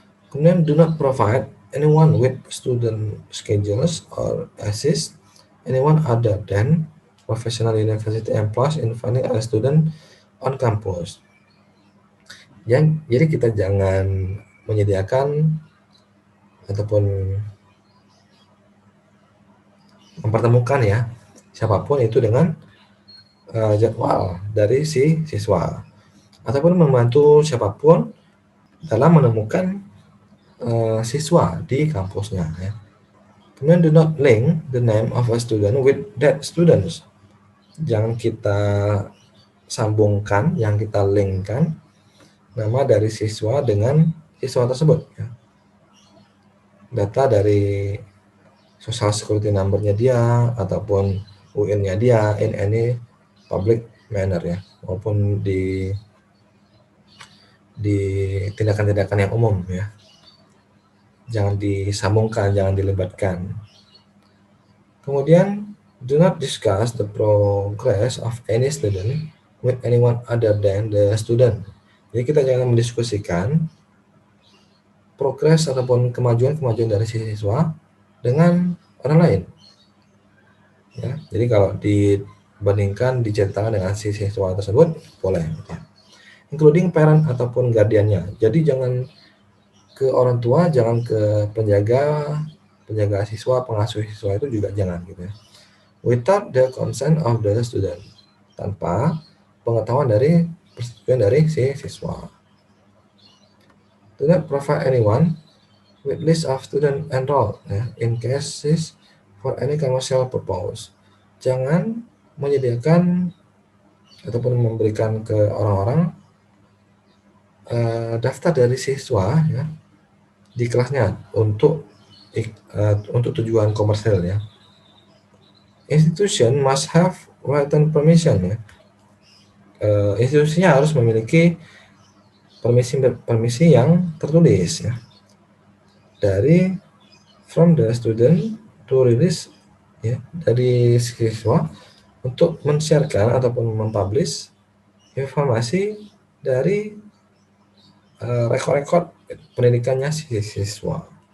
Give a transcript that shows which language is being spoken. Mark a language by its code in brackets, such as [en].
[id] Kemudian [en] do not provide anyone with student schedules or assist anyone other than professional university employees in finding a student on campus. [id] Jadi kita jangan menyediakan ataupun mempertemukan ya siapapun itu dengan jadwal dari si siswa, ataupun membantu siapapun dalam menemukan siswa di kampusnya ya. [en] Kemudian do not link the name of a student with that students. [id] Jangan kita sambungkan, yang kita linkkan nama dari siswa dengan siswa tersebut ya. Data dari social security number-nya dia ataupun UN-nya dia [en] in any public manner [id] ya, maupun di tindakan-tindakan yang umum ya. Jangan disambungkan, jangan dilibatkan. [en] Kemudian, do not discuss the progress of any student with anyone other than the student. [id] Jadi kita jangan mendiskusikan progres ataupun kemajuan-kemajuan dari siswa dengan orang lain. Ya, jadi kalau dibandingkan, diceritakan dengan si siswa tersebut, boleh. Ya. [en] Including parent [id] ataupun guardiannya. Jadi jangan ke orang tua, jangan ke penjaga siswa, pengasuh siswa itu juga jangan gitu ya. [en] Without the consent of the student, [id] tanpa pengetahuan dari persetujuan dari si siswa. [en] Do not provide anyone with list of student enrolled ya, in cases for any commercial purpose. [id] Jangan menyediakan ataupun memberikan ke orang-orang daftar dari siswa ya di kelasnya untuk tujuan komersial ya. [en] Institution must have written permission ya. [id] Institusinya harus memiliki permisi yang tertulis ya dari [en] from the student to release [id] ya, dari siswa untuk men-sharekan ataupun mempublish informasi dari rekod-rekod pendidikannya siswa.